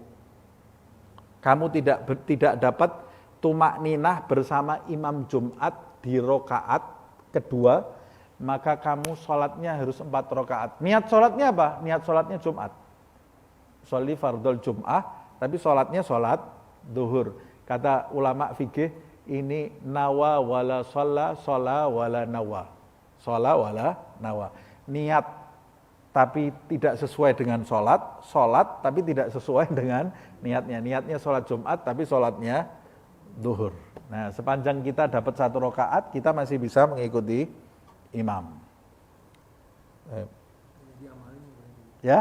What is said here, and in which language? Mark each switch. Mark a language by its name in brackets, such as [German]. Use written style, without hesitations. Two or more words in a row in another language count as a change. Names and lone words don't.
[Indonesian] Kamu tidak dapat tumak ninah bersama imam Jumat di rokaat kedua, maka kamu sholatnya harus 4 rokaat. Niat sholatnya apa? Niat sholatnya Jumat. [Arabic] صلي فرض الجمعة, [Indonesian] tapi sholatnya sholat duhur. Kata ulama fikih, ini [Arabic] نوى ولا صلى ولا نوى. صلى ولا نوى. [Indonesian] Niat tapi tidak sesuai dengan sholat tapi tidak sesuai dengan niatnya. Niatnya sholat Jumat tapi sholatnya duhur. Nah, sepanjang kita dapat 1 rakaat, kita masih bisa mengikuti imam. Ya?